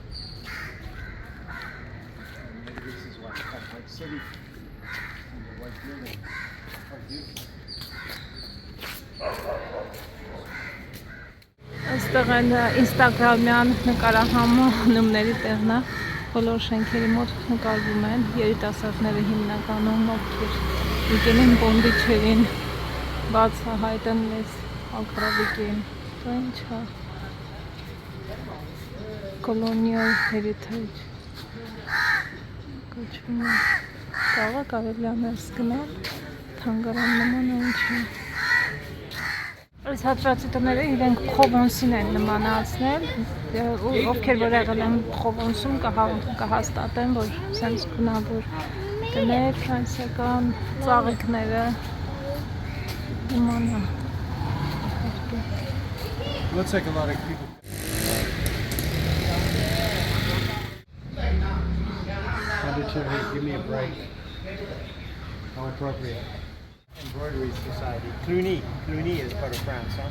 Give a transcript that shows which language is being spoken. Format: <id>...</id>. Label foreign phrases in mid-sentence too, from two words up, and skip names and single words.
<en>Maybe this is why it's called White City. And the white building. How beautiful.</en> <hy>Այստեղ են ինստագրամյան նկարահանումների տեղն է, բոլոր շենքերի մոտ նկարվում են, երիտասարդները հիմնականում ովքեր եկել են բոնդիչերին, բացահայտեն մեզ ալկրավիկին, դա ինչ է,</hy> <en>colonial heritage,</en> <hy>կոչվում է, կարող կարելի է ներս գնալ, թանգարան նման է ինչ է։ Այս հատվածի տները իրենք Պրովանսին են նմանացնել, ովքեր որ եղել են Պրովանսում կհաստատեն, որ սենց գունավոր տներ, ֆրանսիական ծաղիկները նման է։</hy> <en>Looks like a lot of people. Give me a break. How appropriate. Embroidery Society. Cluny. Cluny is part of France, huh?</en>